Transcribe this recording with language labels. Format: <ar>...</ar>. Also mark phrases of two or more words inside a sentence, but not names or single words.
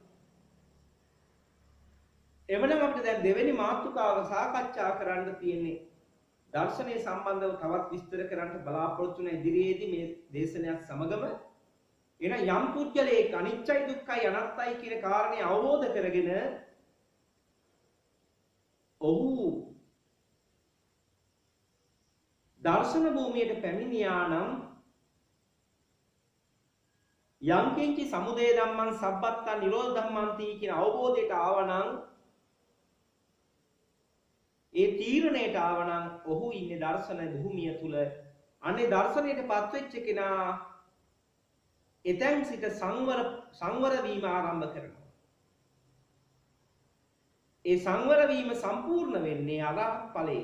<si>එවනම් අපිට දැන් දෙවෙනි මාතෘකාව සාකච්ඡා කරන්න තියෙන්නේ දර්ශනය සම්බන්ධව තවත් විස්තර කරන්න බලාපොරොත්තු වෙන ඉදිරියේදී මේ දේශනයත් සමගම එන යම් පුද්ගලයෙක් අනිච්චයි දුක්ඛයි අනාත්තයි කියන කාරණේ අවබෝධ කරගෙන ඔහු දර්ශන භූමියට පැමිණියා නම්</si> <pi>යම් කිංචි සමුදය ධම්මං සබ්බත්තා නිරෝධ ධම්මන්ති</pi> <si>කියන අවබෝධයට ආවනම් ඒ තීරණයට ආවනම් ඔහු ඉන්නේ දර්ශන භූමිය තුල. අනේ දර්ශනයට පත්වෙච්ච කෙනා එතෙන් සිට සංවර වීම ආරම්භ කරනවා. ඒ සංවර වීම සම්පූර්ණ වෙන්නේ අරහත් ඵලයෙන්.</si>